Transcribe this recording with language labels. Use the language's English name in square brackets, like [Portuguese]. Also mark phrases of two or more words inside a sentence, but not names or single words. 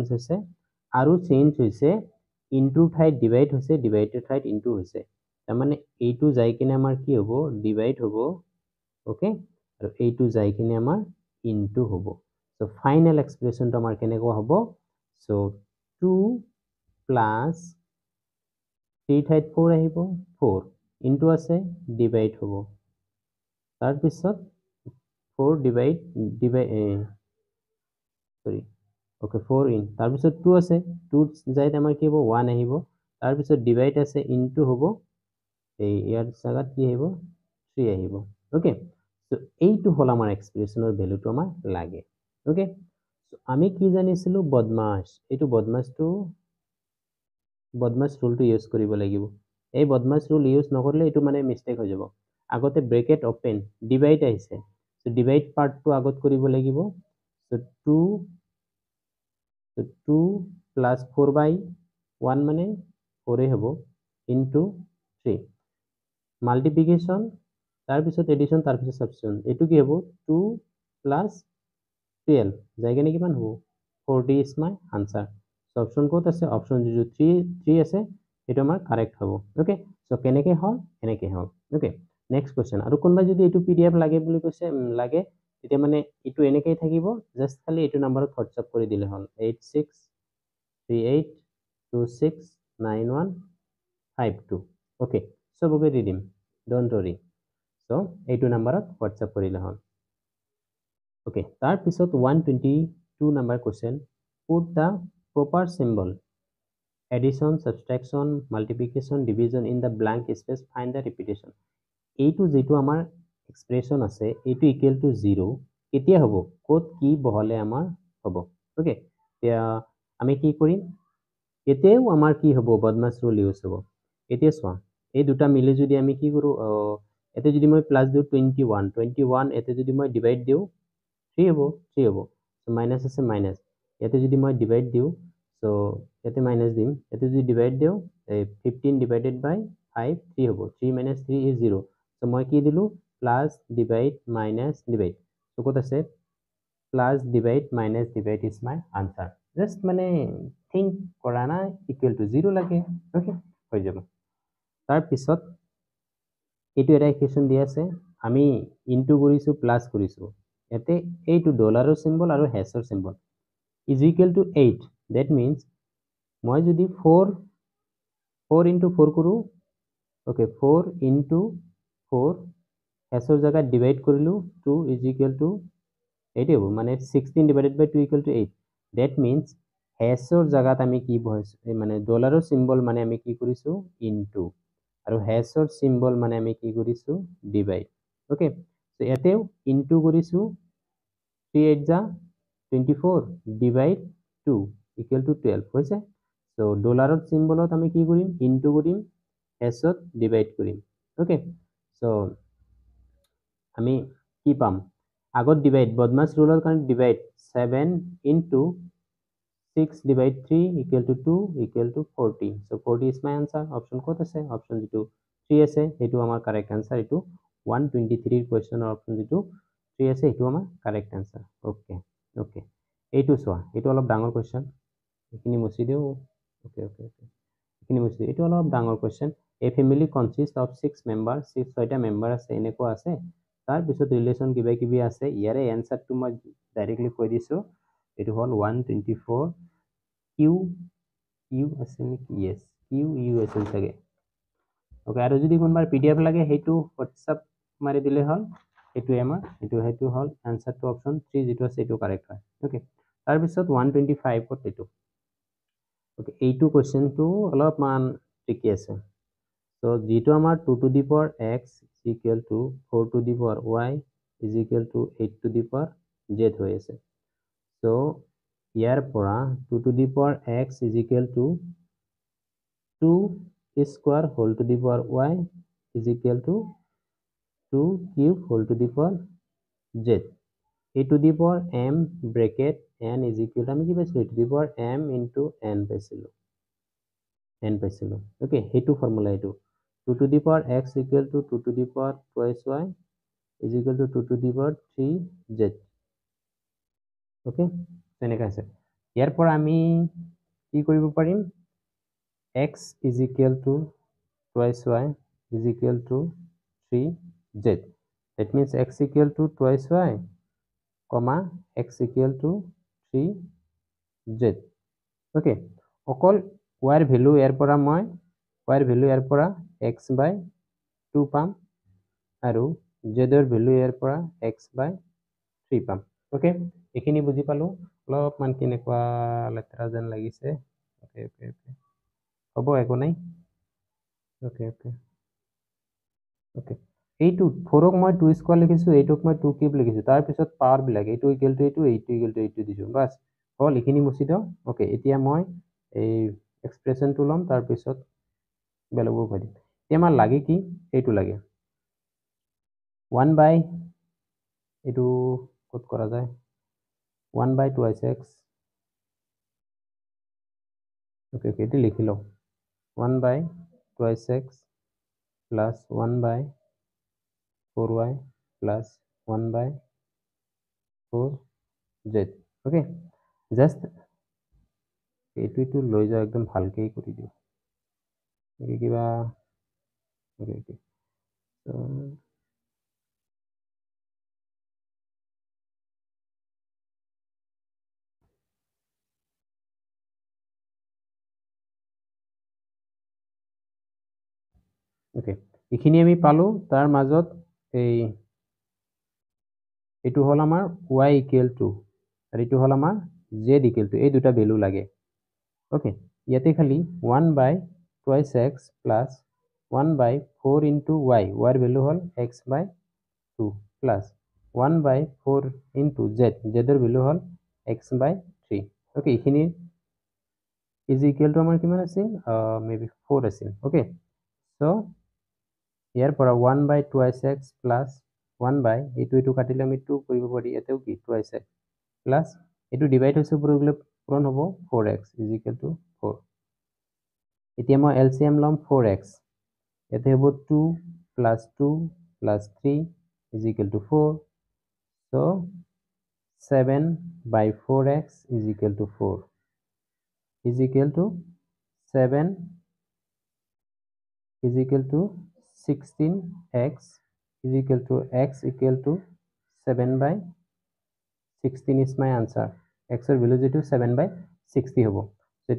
[Assamese] হৈছে আৰু চেঞ্জ হৈছে ইনটু ঠাইত ডিভাইড হৈছে ডিভাইডেড ঠাইত ইনটু হৈছে তাৰ মানে এইটো যাই কিনে আমাৰ কি হ'ব ডিভাইড হ'ব ওকে আৰু এইটো যাই কিনে আমাৰ ইনটু হ'ব [English] so final [Assamese] এক্সপ্ৰেশনটো আমাৰ কেনেকুৱা হ'ব সো 2 প্লাস 3 ঠাইত 4 আহিব 4 [English] into আছে divide [Assamese] হ'ব তাৰ পিছত 4 ডিভাইড [English] sorry okay [Assamese] 4 ইন তাৰ পিছত 2 আছে 2 যাইত আমাৰ কি হ'ব 1 আহিব তাৰ পিছত ডিভাইড আছে ইনটু হ'ব এই ইয়াৰ জায়গাত কি আহিব 3 আহিব [English] okay so [Assamese] এইটো হল আমাৰ এক্সপ্ৰেশনৰ ভ্যালুটো আমাৰ লাগে [English] okay so [Assamese] আমি কি জানিছিলো বদমাস এইটো বদমাস রুলটো ইউজ কৰিব লাগিব এই বদমাস [English] rule use [Assamese] নকৰিলে এইটো মানে মিস্টেক হৈ যাব আগতে [English] bracket open divide [Assamese] আহিছে সো ডিভাইড পার্টটো আগত কৰিব লাগিব সো 2 [English] plus 4 by 1 [Assamese] মানে 4 হ'ব [English] into 3 multiplication [Assamese] তাৰ পিছত এডিশন তাৰ পিছত সাবট্ৰেকশন এটো কি হ'ব 2 প্লাস 12 যাই কেনে কিমান হ'ব [English] 40 is my answer so option [Assamese] কোড আছে অপশন যে 3 আছে এটা আমাৰ কারেক্ট হ'ব [English] okay so [Assamese] কেনেকে হল এনেকে হল [English] okay next question [Assamese] আৰু কোনবা যদি এটো পিডিএফ লাগে বুলি কৈছে লাগে তেতিয়া মানে এটো এনেকেই থাকিব জাস্ট খালি এটো নম্বৰত হোৱাটসঅ্যাপ কৰি দিলে হল 8638269152 ওকে সবকে দি দিম [English] don't worry so [Assamese] এইটো নম্বৰত হোৱাটসঅ্যাপ কৰিলে হল ওকে তাৰ পিছত 122 নম্বৰ কোশ্চেন [English] put the proper symbol addition subtraction multiplication division in the blank space find the repetition [Assamese] এইটো যেটো আমাৰ এক্সপ্ৰেশন আছে এইটো [English] equal to [Assamese] 0 কেতিয়া হ'ব কোড কি বহলে আমাৰ হ'ব ওকে এতিয়া আমি কি কৰিম এতেও আমাৰ কি হ'ব বদমাস [English] rule use [Assamese] হ'ব এতিয়া চোৱা এই দুটা মিলি যদি আমি কি কৰো এতে যদি মই প্লাস দিও 21 এতে যদি মই ডিভাইড দিও 3 হ'ব [English] so minus [Assamese] আছে মাইনাস এতে যদি মই ডিভাইড দিও সো এতে মাইনাস দিম এতে যদি ডিভাইড দিও 15 [English] divided by 5 [Assamese] 3 হ'ব [English] 3 minus 3 is 0 [Assamese] সো মই কি দিলু [English] plus divide minus divide so [Assamese] কত আছে [English] plus divide minus divide is my answer just [Assamese] মানে থিংক কৰা না [English] equal to 0 [Assamese] লাগে ওকে হৈ যাব তাৰ পিছত এটো এটা ইকুয়েশন দি আছে আমি ইনটু কৰিছো প্লাস কৰিছো এতে এইটো ডলাৰৰ সিম্বল আৰু হেছৰ [English] symbol is equal to 8 that means [Assamese] মই যদি [English] 4 into 4 [Assamese] কৰো ওকে [English] 4 into 4 [Assamese] হেছৰ জায়গা ডিভাইড কৰিলো [English] 2 is equal to 8 [Assamese] হ'ব মানে [English] 16 divided by 2 equal to 8 that means [Assamese] হেছৰ জায়গাত আমি কি বহাইছো মানে ডলাৰৰ সিম্বল মানে আমি কি কৰিছো ইনটু আৰু হেছৰ সিম্বল মানে আমি কি কৰিছো [English] divide okay so [Assamese] এতেও ইনটু কৰিছো 3 8 যা [English] 24 divide 2 equal to 12 [Assamese] হৈছে সো ডলাৰৰ সিম্বলত আমি কি কৰিম ইনটু কৰিম হেছত ডিভাইড কৰিম [English] okay so [Assamese] আমি কি পাম আগত ডিভাইড বদমাস রুলৰ কাৰণে [English] divide 7 into 6 divide 3 equal to 2 equal to 40 so 40 is my answer option [Assamese] কত আছে option যেটো 3 আছে এটো আমাৰ [English] correct answer [Assamese] এটো 123 [English] question option [Assamese] যেটো 3 আছে এটো আমাৰ [English] correct answer [Assamese] ওকে এইটো চোৱা এইটো অলপ ডাঙৰ কোশ্চেন এইখিনি মুছি দিওঁ [English] okay okay okay [Assamese] এইখিনি মুছি দিওঁ এইটো অলপ ডাঙৰ কোৱেশ্চন [English] a family consist of 6 member [Assamese] 6টা মেম্বাৰ আছে এনেকুৱা আছে তাৰপিছত ৰিলেশ্যন কিবা কিবি আছে ইয়াৰে এনসাৰটো মই ডাইৰেক্টলি কৈ দিছোঁ এইটো হ'ল 124 কিউ ইউ আছে নেকি [English] yes Q U [Assamese] আছিল চাগে ওকে আৰু যদি কোনোবাৰ পিডিএফ লাগে সেইটো হোৱাটছআপ মাৰি দিলে হ'ল এইটোৱে আমাৰ সেইটো হ'ল এনসাৰটো অপশ্যন 3 যিটো আছে এইটো কাৰেক্ট হয় ওকে তাৰপিছত 125ত এইটো ওকে এইটো কোৱেশ্চনটো অলপমান ট্ৰিকি আছে চ' যিটো আমাৰ [English] 2 to the power x is equal to 4 to the power y is equal to 8 to the power z [Assamese] হৈ আছে চ' ইয়াৰ পৰা [English] 2 to the power x is equal to 2 square whole to the power y is equal to 2 cube whole to the power z a to the power m bracket n is equal to [Assamese] আমি কি পাইছিলো [English] a to the power m into n পাইছিলো okay [Assamese] সেইটো ফৰ্মুলা এইটো [English] 2 to the power x equal to 2 to the power twice y is equal to 2 to the power 3z okay [Assamese] তেনেকা আছে ইয়াৰ পৰা আমি কি কৰিব পাৰিম [English] x is equal to twice y is equal to 3z that means x equal to twice y comma x equal to 3z okay [Assamese] অকল y এর ভ্যালু এর পৰা মই y এর ভ্যালু এর পৰা [English] x by 2 [Assamese] পাম আৰু z এর ভ্যালু এর পৰা [English] x by 3 [Assamese] পাম ওকে এখিনি বুজি পালো অলপমান কেনেকুৱা লেতেৰা যেন লাগিছে [English] okay okay okay [Assamese] হ'ব একো নাই [English] okay okay okay [Assamese] এইটো 4ক মই 2 স্কয়ার লিখিছো এইটোক মই 2 কিউব লিখিছো তাৰ পিছত পাৱাৰ বিলাক এইটো [English] equal to [Assamese] এইটো [English] equal to [Assamese] এইটো দিছো বাস হল এখিনি মুছি দিও ওকে এতিয়া মই এই এক্সপ্ৰেশনটো লম তাৰ পিছত বেলেগবোৰ কৈ দিম এতিয়া আমাৰ লাগে কি এইটো লাগে 1 বাই এইটো কত কৰা যায় [English] 1 by 2x okay okay [Assamese] এটি লিখি লও [English] 1 by 2x plus 1 by 4y plus 1 by 4z okay just এইটো লৈ যাও একদম ভালকে কৰি দিও এই কিবা okay okay so [Assamese] ওকে এখিনি আমি পালো তাৰ মাজত এইটো হল আমাৰ [English] y equal to [Assamese] আৰু এইটো হল আমাৰ [English] z equal to [Assamese] এই দুটা ভ্যালু লাগে ওকে ইয়াতে খালি [English] 1 by twice x plus 1 by 4 into y y এর ভ্যালু হল x by 2 plus 1 by 4 into z z এর ভ্যালু হল x by 3 [Assamese] ওকে এখিনি [English] is equal [Assamese] to আমাৰ কিমান আছিল মেবি 4 আছিল [English] okay so [Assamese] ইয়াৰ পৰা [English] 1 by twice x plus 1 by [Assamese] এইটো কাটিলে আমি 2 কৰিব পাৰি এতেও কি twice [English] x plus এইটো ডিভাইড হৈছে পুরোগুলো পূরণ হ'ব 4x is equal to 4 [Assamese] এতিয়া মই [English] LCM লম 4x এতে হ'ব 2 plus 2 plus 3 is equal to 4 so 7 by 4x is equal to 4 is equal to 7 is equal to 16x is equal to x equal to 7 by 16 is my answer [Assamese] x এর ভ্যালু যেটো 7 by 60 হবো সেটো